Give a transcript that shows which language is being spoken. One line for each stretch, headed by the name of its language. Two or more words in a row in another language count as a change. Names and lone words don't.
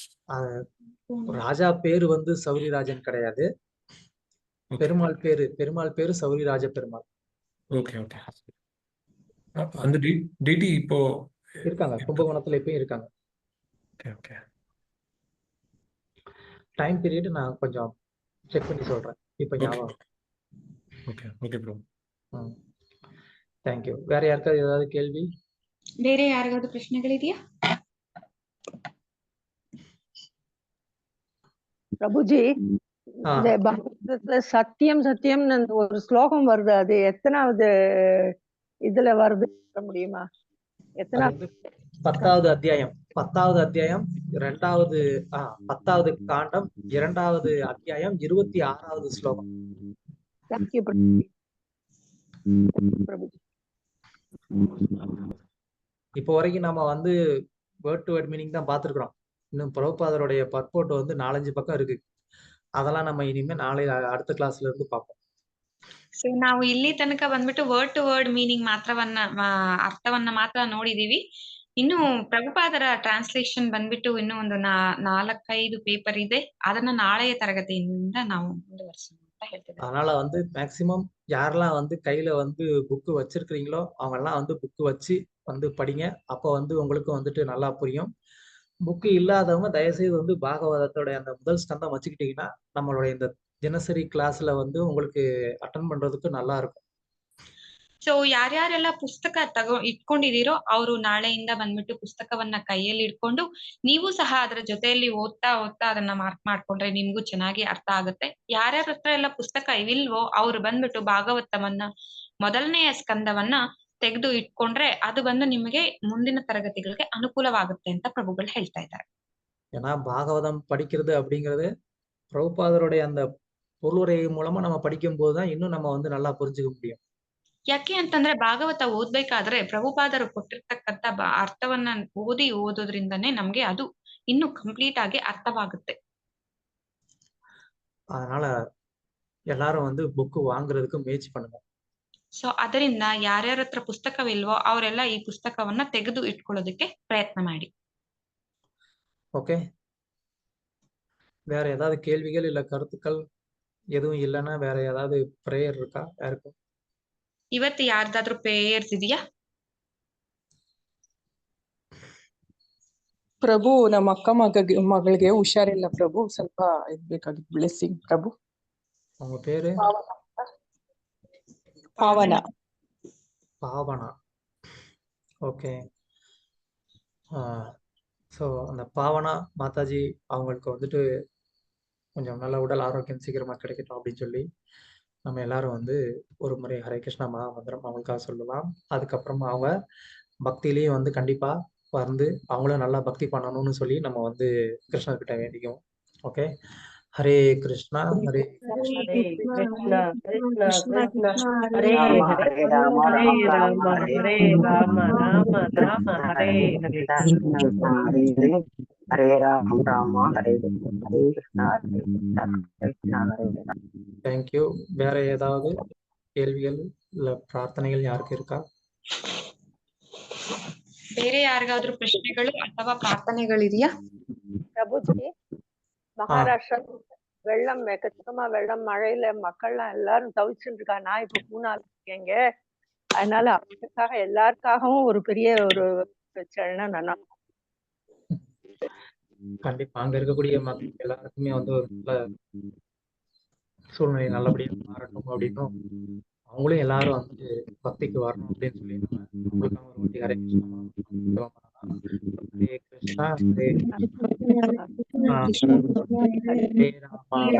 Tamil: ராஜா பேரு வந்து சௌரிராஜன் கிடையாது, பெருமாள் பேரு சௌரிராஜ பெருமாள். ஓகே ஓகே. அந்த டிடி இப்போ இருக்காங்க, கும்பகோணத்துல இப்பயும் இருக்காங்க. ஓகே ஓகே. டைம் பீரியட் நான் கொஞ்சம் செக் பண்ணி சொல்றேன், இப்ப ஞாபகம். ஓகே ஓகே ப்ரோ.
English: thank you.
Tamil: வேற யாருக்காவது ஏதாவது கேள்வி?
Kannada: ಬೇರೆ ಯಾರಿಗಾದ್ರೂ ಪ್ರಶ್ನೆಗಳಿದೆಯಾ?
Tamil: பிரபுஜி, இந்த பாகவதத்துல சத்தியம் சத்தியம் ஒரு ஸ்லோகம் வருது, அது எத்தனாவது இதுல வருது சொல்ல முடியுமா? எத்தனாவது? 10வது அத்தியாயம் 10வது காண்டம் 2வது அத்தியாயம் 26வது ஸ்லோகம். தேங்க்யூ பிரபுஜி. இப்போ வரைக்கும் நம்ம வந்து
English: word to word meaning
Tamil: தான் பார்த்துருக்குறோம். இன்னும் பிரபுபாதருடைய பர்போர்ட் வந்து 4-5 பக்கம் இருக்கு. அதெல்லாம் நம்ம இனிமே நாளை அடுத்த கிளாஸ்ல இருந்து பார்ப்போம்.
Kannada: ಸೊ ನಾವು ಇಲ್ಲಿ ತನಕ ಬಂದ್ಬಿಟ್ಟು
English: word to word meaning
Kannada: ಅರ್ಥವನ್ನ ಮಾತ್ರ ನೋಡಿದೀವಿ. ಇನ್ನು ಪ್ರಭುಪಾದರ ಟ್ರಾನ್ಸ್ಲೇಷನ್ ಬಂದ್ಬಿಟ್ಟು ಇನ್ನೂ ಒಂದು 4-5 ಪೇಪರ್ ಇದೆ, ಅದನ್ನ ನಾಳೆಯ ತರಗತಿಯಿಂದ ನಾವು ಮುಂದುವರಿಸೋಣ ಅಂತ ಹೇಳ್ತಿದ್ದಾರೆ.
Tamil: அதனால வந்து மேக்சிமம் யாரெல்லாம் வந்து கையில வந்து புக்கு வச்சிருக்கிறீங்களோ அவங்க எல்லாம் வந்து புக்கு வச்சு வந்து படிங்க. அப்போ வந்து உங்களுக்கு வந்துட்டு நல்லா புரியும். புக்கு இல்லாதவங்க தயவுசெய்து வந்து பாகவதத்தோட அந்த முதல் ஸ்கந்தம் வச்சுக்கிட்டீங்கன்னா நம்மளுடைய இந்த தினசரி கிளாஸ்ல வந்து உங்களுக்கு அட்டென்ட் பண்றதுக்கு நல்லா இருக்கும்.
Kannada: ಸೊ ಯಾರ್ಯಾರೆಲ್ಲ ಪುಸ್ತಕ ಇಟ್ಕೊಂಡಿದೀರೋ ಅವರು ನಾಳೆಯಿಂದ ಬಂದ್ಬಿಟ್ಟು ಪುಸ್ತಕವನ್ನ ಕೈಯಲ್ಲಿ ಇಟ್ಕೊಂಡು ನೀವು ಸಹ ಅದರ ಜೊತೆಯಲ್ಲಿ ಓದ್ತಾ ಅದನ್ನ ಮಾರ್ಕ್ ಮಾಡ್ಕೊಂಡ್ರೆ ನಿಮ್ಗೂ ಚೆನ್ನಾಗಿ ಅರ್ಥ ಆಗುತ್ತೆ. ಯಾರ್ಯಾರ ಹತ್ರ ಎಲ್ಲ ಪುಸ್ತಕ ಇಲ್ವೋ ಅವ್ರು ಬಂದ್ಬಿಟ್ಟು ಭಾಗವತವನ್ನ ಮೊದಲನೆಯ ಸ್ಕಂದವನ್ನ ತೆಗೆದು ಇಟ್ಕೊಂಡ್ರೆ ಅದು ಬಂದು ನಿಮಗೆ ಮುಂದಿನ ತರಗತಿಗಳಿಗೆ ಅನುಕೂಲವಾಗುತ್ತೆ ಅಂತ ಪ್ರಭುಗಳು ಹೇಳ್ತಾ ಇದ್ದಾರೆ.
Tamil: ஏன்னா பாகவதம் படிக்கிறது அப்படிங்கிறது பிரபுபாதருடைய அந்த பொருளுரை மூலமா நம்ம படிக்கும் போதுதான் இன்னும் நம்ம வந்து நல்லா புரிஞ்சுக்க முடியும்.
Kannada: ಯಾಕೆ ಅಂತಂದ್ರೆ ಭಾಗವತ ಓದ್ಬೇಕಾದ್ರೆ ಪ್ರಭುಪಾದರು ಕೊಟ್ಟಿರ್ತಕ್ಕಂಥ ಅರ್ಥವನ್ನ ಓದೋದ್ರಿಂದನೇ ನಮ್ಗೆ ಅದು ಇನ್ನು ಕಂಪ್ಲೀಟ್ ಆಗಿ ಅರ್ಥವಾಗುತ್ತೆ.
Tamil: அதனால எல்லாரும் வந்து புக்கு வாங்குறதுக்கு முயற்சி பண்ணுங்க.
Kannada: ಸೊ ಅದರಿಂದ ಯಾರ್ಯಾರ ಹತ್ರ ಪುಸ್ತಕವಿಲ್ವೋ ಅವರೆಲ್ಲ ಈ ಪುಸ್ತಕವನ್ನ ತೆಗೆದು ಇಟ್ಕೊಳ್ಳೋದಕ್ಕೆ ಪ್ರಯತ್ನ ಮಾಡಿ.
Tamil: ஓகே, வேற ஏதாவது கேள்விகள் இல்ல கருத்துக்கள் எதுவும் இல்லைன்னா வேற ஏதாவது ப்ரேயர் இருக்கா யாருக்கும்?
Kannada: ಇವತ್ತು ಯಾರ್ದಾದ್ರೂ ಪ್ರೇಯರ್ಸ್ ಇದೆಯಾ? ಪ್ರಭು, ನಮ್ಮ ಅಕ್ಕ ಮಗಳಿಗೆ ಹುಷಾರಿಲ್ಲ ಪ್ರಭು, ಸ್ವಲ್ಪ ಇರ್ಬೇಕಾಗಿತ್ತು ಬ್ಲೆಸ್ಸಿಂಗ್ ಪ್ರಭು.
Tamil: உங்க பேரு?
Kannada: ಪಾವನ.
Tamil: பாவனா. ஓகே. ஸோ அந்த பாவனா மாதாஜி அவங்களுக்கு வந்துட்டு கொஞ்சம் நல்ல உடல் ஆரோக்கியம் சீக்கிரமா கிடைக்கட்டும் அப்படின்னு சொல்லி நம்ம எல்லாரும் வந்து ஒரு முறை ஹரே கிருஷ்ணா மகாமந்திரம் அவங்களுக்காக சொல்லலாம். அதுக்கப்புறமா அவங்க பக்தியிலேயே வந்து கண்டிப்பா வந்து அவங்களும் நல்லா பக்தி பண்ணணும்னு சொல்லி நம்ம வந்து கிருஷ்ணர்கிட்ட வேண்டிக்குவோம்.
Sanskrit: ஓகே, हरे कृष्ण हरे कृष्ण कृष्ण कृष्ण ஹரே ஹரே ஹரே ஹரே ராம ஹரே ராம ராம ஹரே हरे राम राम राम हरे हरे. हरे हरे हरे राम राम हरे हरे कृष्ण हरे कृष्ण हरे हरे.
Tamil: தேங்க்யூ. வேற ஏதாவது கேள்விகள் இல்ல பிரார்த்தனைகள் யாருக்கு இருக்கா?
Kannada: ಬೇರೆ ಯಾರಿಗಾದ್ರೂ ಪ್ರಶ್ನೆಗಳು ಅಥವಾ ಪ್ರಾರ್ಥನೆಗಳಿದೆಯಾ?
Tamil: பிரபுஜி, மகாராஷ்டிரா வெள்ளம் எக்கச்சக்கமா வெள்ளம், மழையில மக்கள்லாம் எல்லாரும் தவிச்சுட்டு இருக்கா. நான் இப்ப பூனால இருக்கேங்க. அதனால அவங்களுக்காக எல்லாருக்காகவும் ஒரு பெரிய ஒரு வச்சேன்னா நல்லா. கண்டிப்பா அங்க இருக்கக்கூடிய மக்கள் எல்லாருக்குமே வந்து ஒரு நல்ல சூழ்நிலை நல்லபடியா மாறட்டும் அப்படின்னும் அவங்களும் எல்லாரும் வந்து பக்திக்கு வரணும் அப்படின்னு சொல்லி நம்ம அவங்களுக்காக ஒரு வாட்டி
Sanskrit: हरे कृष्ण हरे कृष्ण हरे हरे राम